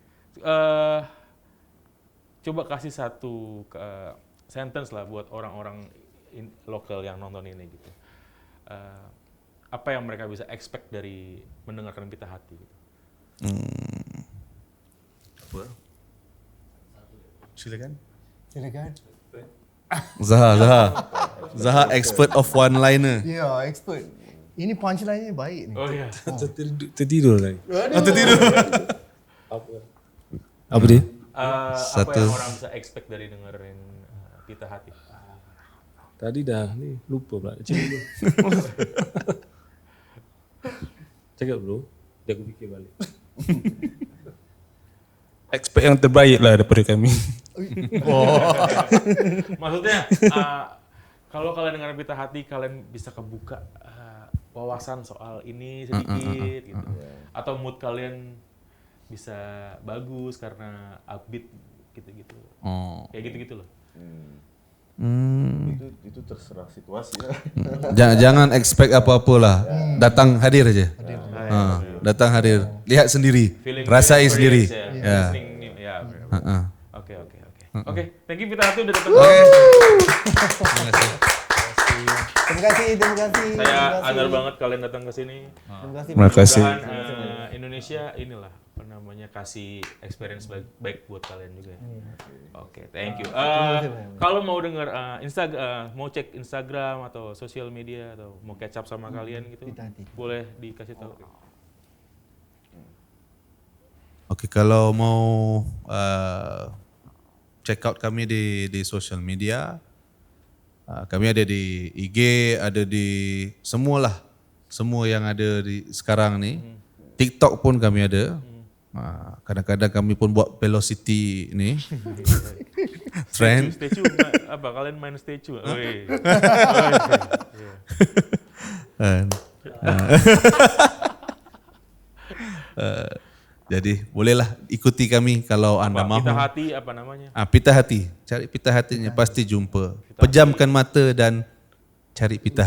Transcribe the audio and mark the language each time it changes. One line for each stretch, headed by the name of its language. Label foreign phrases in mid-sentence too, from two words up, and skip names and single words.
Indonesian: Coba kasih satu sentence lah buat orang-orang lokal yang nonton ini gitu. Apa yang mereka bisa expect dari mendengarkan Pita Hati gitu. Apa? Silakan.
English: Zaha expert of one liner.
Indonesian: Ya, expert.
Malay: Ini punchline-nya baik ni.
Indonesian: Oh iya.
Malay: Tertidur lagi. Tertidur. Apa dia?
Indonesian: Apa yang orang bisa expect dari dengerin Pita Hati?
Malay: Tadi dah ni lupa pula. Cakap dulu. Cakap dulu. Dia aku fikir balik. Expect yang terbaik lah daripada kami.
Indonesian: Maksudnya kalau kalian dengar Pita Hati, kalian bisa kebuka wawasan soal ini sedikit gitu. Atau mood kalian bisa bagus karena upbeat gitu-gitu. Kayak gitu-gitu loh.
Malay: Itu terserah situasi Jangan ya. jangan expect apa-apa lah. Datang hadir aja. Datang hadir. Lihat sendiri. Feeling Rasai sendiri. experience Ya.
Indonesian: Listening nih, ya. Oke. Oke,
English: thank you
Indonesian: Pita Hati udah datang. Terima kasih. Saya honor banget kalian datang ke sini. Terima kasih. Mudah-mudahan Indonesia inilah apa namanya kasih experience baik buat kalian juga. Oke,
English: thank you.
Indonesian: Kalau mau dengar mau cek Instagram atau sosial media atau mau
English: catch up
Indonesian: sama kalian gitu, Pita Hati. boleh dikasih tahu.
Malay: Oke, kalau mau
English: check out
Malay: kami di
English: social media,
Malay: kami ada di IG, ada di semualah, semua yang ada di sekarang ni. TikTok pun kami ada. Kadang-kadang kami pun buat velocity ni. Trend. Statue apa? Kalian main statue? Jadi bolehlah ikuti kami kalau anda mahu. Pita Hati apa namanya? Pita Hati, cari Pita Hatinya pasti jumpa. Pejamkan mata dan cari Pita